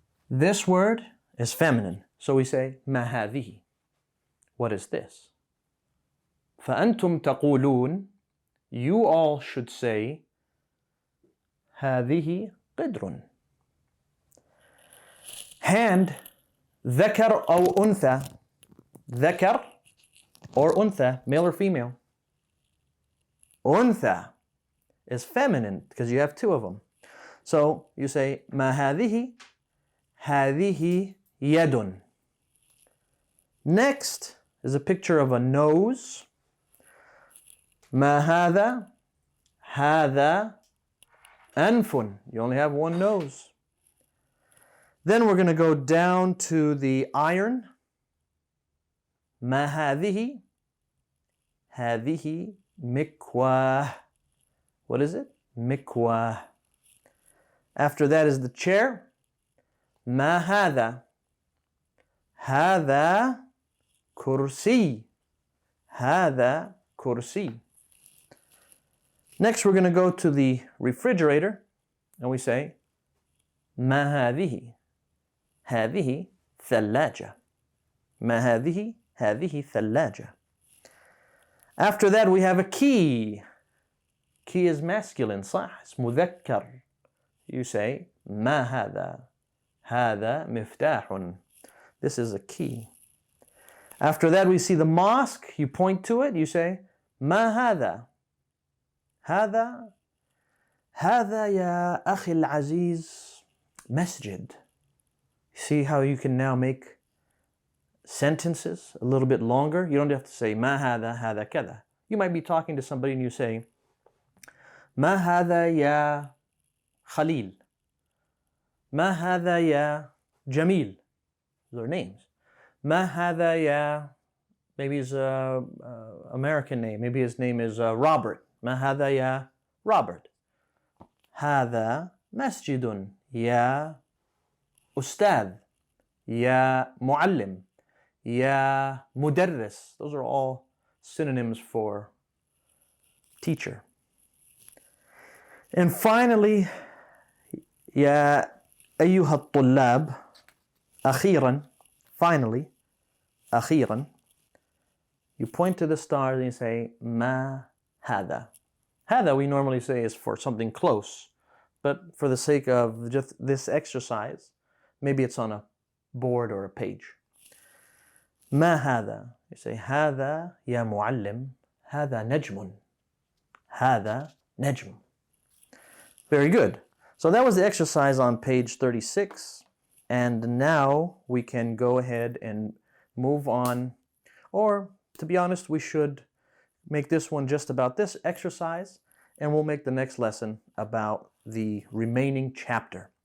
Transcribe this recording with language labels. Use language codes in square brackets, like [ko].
[en] This word is feminine. So we say, [ar] ما هذه. [en] What is this? [ar] فأنتم تقولون, [en] you all should say, [ar] هذه قدر. Hand, ذكر أو أنثى. [en] ذكر or أنثى, male or female. أنثى is feminine because you have two of them. So you say [ar] ما هذه, هذه يد. [en] Next is a picture of a nose. [ar] ما هذا, هذا أنف. [en] You only have one nose. Then we're going to go down to the iron. [ar] ما هذه, هذه مكواه. [en] What is it? [ar] مكواه. [en] After that is the chair. [ar] ما هذا, هذا كرسي. هذا كرسي. [en] Next we're going to go to the refrigerator and we say [ar] ما هذه, هذه ثلاجة. ما هذه, هذه ثلاجة. [en] After that we have a key. Key is masculine, صح? It's مذكر. You say [ar] ما هذا, هذا مفتاح. [en] This is a key. After that we see the mosque. You point to it. You say [ar] ما هذا, هذا, هذا يا أخي العزيز مسجد. [en] See how you can now make sentences a little bit longer? You don't have to say [ar] ما هذا, هذا كذا. [en] You might be talking to somebody and you say [ar] ما هذا يا خليل, ما هذا يا جميل. [en] Those are names. [ar] ما هذا يا, [en] maybe his American name, maybe his name is Robert. [ar] ما هذا يا Robert. هذا مسجد يا أستاذ, يا معلم, يا مدرس. [en] Those are all synonyms for teacher. And finally, [ar] يا أيها الطلاب. أخيرا, finally, أخيرا. [en] You point to the stars and you say [ar] ما هذا. [en] هذا we normally say is for something close, but for the sake of just this exercise, maybe it's on a board or a page. [ar] ما هذا. [en] You say [ar] هذا يا معلم, هذا نجم. هذا نجم. [en] Very good. So that was the exercise on page 36. And now we can go ahead and move on. Or, to be honest, we should make this one just about this exercise, and we'll make the next lesson about the remaining chapter.